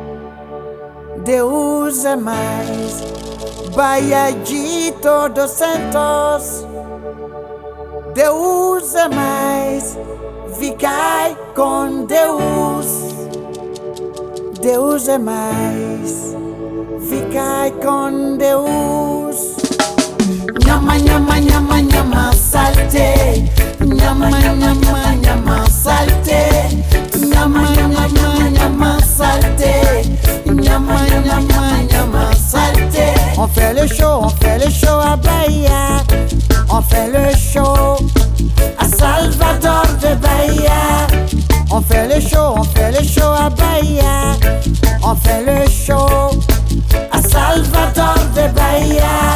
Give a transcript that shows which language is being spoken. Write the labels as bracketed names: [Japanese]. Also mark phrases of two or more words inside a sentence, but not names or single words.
[Portuguese] Deus é mais, Bahia de Todos Santos. Deus é mais, ficai com Deus. Deus é mais, ficai com Deus. Nhama, nhama, nhama, nhama, salte. Nyama, nyama, nyama, salte. Nyama, nyama, nyama, salte. Nyama, nyama, nyama, salte. [French] On show à Bahia. On fait le show à Salvador de Bahia. On fait le show à Bahia. On fait le show à Salvador de Bahia.